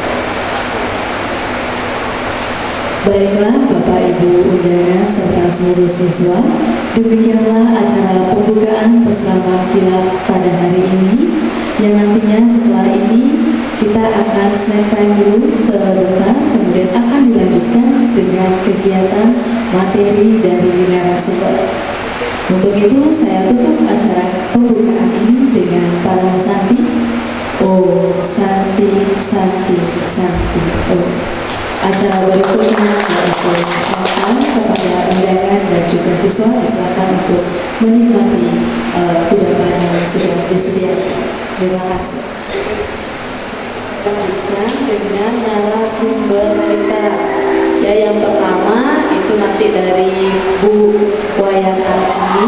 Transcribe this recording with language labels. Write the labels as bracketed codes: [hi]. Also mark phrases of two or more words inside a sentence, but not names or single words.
[id] Baiklah Bapak Ibu undangan serta seluruh siswa, demikianlah acara pembukaan peselaman kilat pada hari ini yang nantinya setelah ini kita akan [en] snack time [id] dulu sebentar, kemudian akan dilanjutkan dengan kegiatan materi dari narasumber. Untuk itu saya tutup acara pembukaan ini dengan para santi. [sa] Oh santi santi santi oh. [id] Acara berikutnya yaitu silakan kepada undangan dan juga siswa silakan untuk menikmati kudapan yang sudah disediakan. Terima kasih. Lanjutkan dengan narasumber kita. Ya, yang pertama itu nanti dari Bu Wayan Arsini.